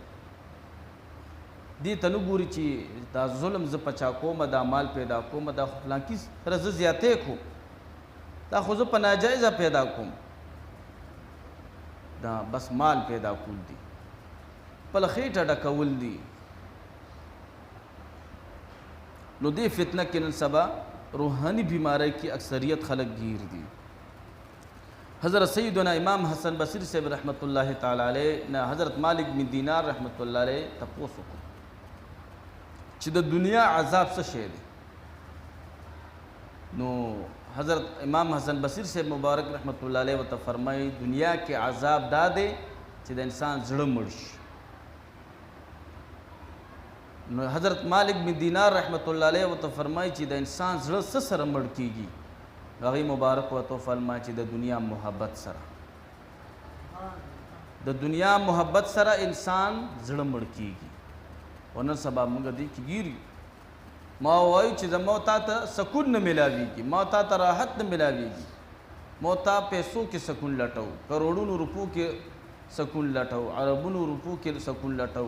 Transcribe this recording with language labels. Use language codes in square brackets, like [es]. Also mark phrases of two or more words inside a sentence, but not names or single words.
[ps] دې ته نه ګوري چې دا ظلم زه پچا کوم، دا مال پیدا کوم، دا فلانکي سره زه زیاتې کوم، دا خو زه په ناجایزه پیدا کوم. دا بس مال پیدا کول دي، خپله خېټه ډکول دي. نو دې فتنه کې نن سبا روحاني بیماری کې اکثریت خلک گیر دي. حضرت سیدنا امام حسن بصری صاحب [ar] رحمۃ اللہ تعالی علیہ [ps] نه حضرت مالک بن دینار [ar] رحمۃ اللہ علیہ [ps] تپوس وکړ چې د دنیا عذاب څه شی دی. نو حضرت امام حسن بصری صاحب مبارک [ar] رحمۃ اللہ علیہ [ps] ورته فرمایي دنیا کې عذاب دا دی چې د انسان زړه مړ شي. نو حضرت مالک بن دینار [ar] رحمۃ اللہ علیہ [ps] ورته فرمایي چې د انسان زړه څه سره مړ کیږي؟ هغې مبارک ورته فرمایي چې د دنیا محبت سره، د دنیا محبت سره انسان زړه مړ کیږي. او نن سبا موږ دې کې ګیري. ما وایو چې زما تا ته سکون نه ملاویږي، ما تا ته راحت نه ملاویږي، ما تا پیسو کې سکون لټو، کروڑونو روپو کې سکون لټو، عربونو روپو کې سکون لټو.